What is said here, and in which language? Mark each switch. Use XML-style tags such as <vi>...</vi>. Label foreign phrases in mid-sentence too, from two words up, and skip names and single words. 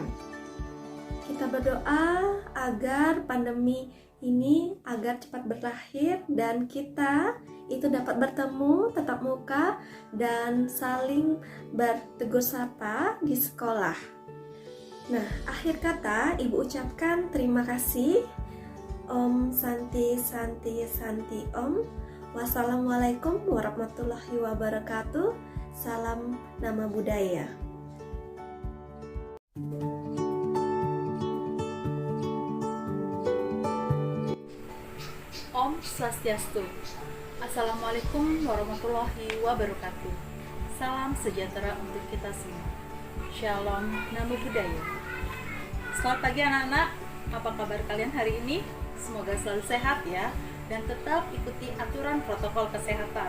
<id>Kita berdoa agar pandemi ini agar cepat berakhir dan kita itu dapat bertemu tatap muka dan saling bertegur sapa di sekolah. Nah, akhir kata Ibu ucapkan terima kasih.</id> <sa>Om Santi Santi Santi Om.</sa> <ar>Wassalamualaikum warahmatullahi wabarakatuh.</ar> <id>Salam nama budaya.</id> <sa>Om Swastiastu.</sa> <ar>Assalamualaikum warahmatullahi wabarakatuh.</ar> <id>Salam sejahtera untuk kita semua. Shalom,</id> <pi>namo buddhaya.</pi> <id>Selamat pagi anak-anak. Apa kabar kalian hari ini? Semoga selalu sehat ya, dan tetap ikuti aturan protokol kesehatan.</id>